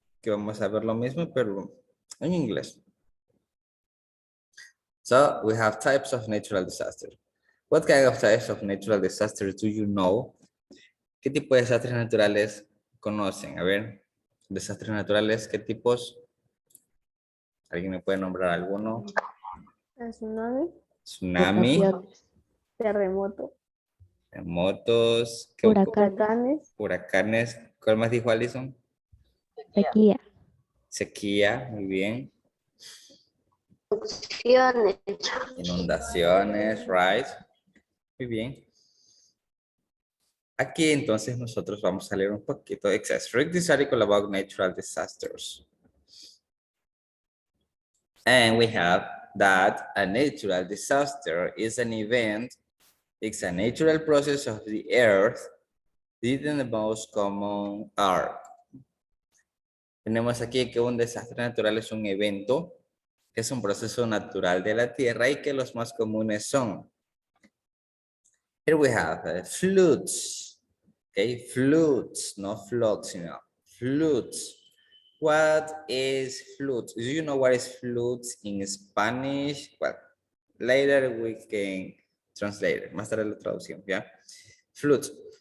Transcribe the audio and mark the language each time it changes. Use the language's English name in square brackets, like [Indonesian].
[Spanish] Que vamos a ver lo mismo pero en inglés. [English] So we have types of natural disasters. What kind of types of natural disasters do you know? [Spanish] ¿Qué tipo de desastres naturales conocen? A ver, desastres naturales, ¿qué tipos? ¿Alguien me puede nombrar alguno? Tsunami, Tsunami, terremoto, terremotos, huracanes, huracanes. ¿Cuál más dijo Alison? sequía, Sequía, muy bien. Opciones. Inundaciones, right. Muy bien. Aquí entonces nosotros vamos a leer un poquito. [English] It says, read this article about natural disasters. And we have that a natural disaster is an event, it's a natural process of the earth, did in the most common are. [Spanish] Tenemos aquí que un desastre natural es un evento, que es un proceso natural de la tierra y que los más comunes son. [English] Here we have floods, okay, floods, not floods, you know, floods. What is floods? Do you know what is floods in Spanish? Well, later we can translate it. [Spanish] Más tarde la traducción, ¿ya? Floods.